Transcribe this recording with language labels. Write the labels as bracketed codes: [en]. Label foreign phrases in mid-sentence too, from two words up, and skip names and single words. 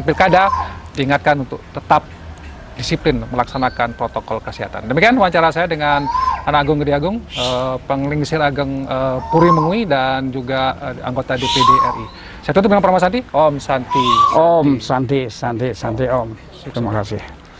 [id] Pilkada diingatkan untuk tetap disiplin melaksanakan protokol kesehatan. Demikian wawancara saya dengan Anak Agung Gede Agung, Penglingsir Ageng Puri Mengui dan juga anggota DPD RI. Saya tutup dengan Parama Santi. [sa] Om Santi. Om Santi, Santi, Santi Om. [id] Terima kasih.